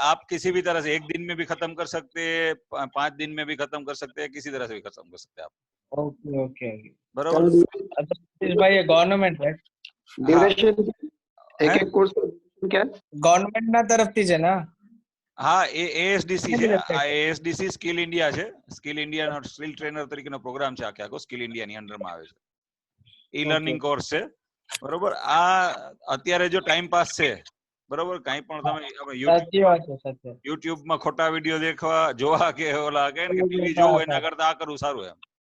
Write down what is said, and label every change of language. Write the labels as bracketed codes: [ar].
[hi] आप किसी भी तरह से 1 दिन में भी खत्म कर सकते हैं, 5 दिन में भी खत्म कर सकते हैं, किसी तरह से भी खत्म कर सकते हैं आप. [en] Okay, okay. [gu] बरोबर. [en] This is by a government, right? [hi] Duration एक एक कोर्स क्या? [gu] ગવર્નમેન્ટ ના તરફથી છે ને? હા, એ ASDC છે. આ ASDC સ્કિલ ઇન્ડિયા છે. સ્કિલ ઇન્ડિયા નો સ્કિલ ટ્રેનર તરીકેનો પ્રોગ્રામ છે. આખો સ્કિલ ઇન્ડિયા ની અંડરમાં આવે છે. ઈ લર્નિંગ કોર્સ છે, બરોબર. આ અત્યારે જો ટાઈમ પાસ છે, બરોબર. કાઈ પણ તમે YouTube માં ખોટા વિડિયો देखवा જોવા કે ઓલા કે ટીવી જોવું એના કરતા આ કરવું સારું એમ.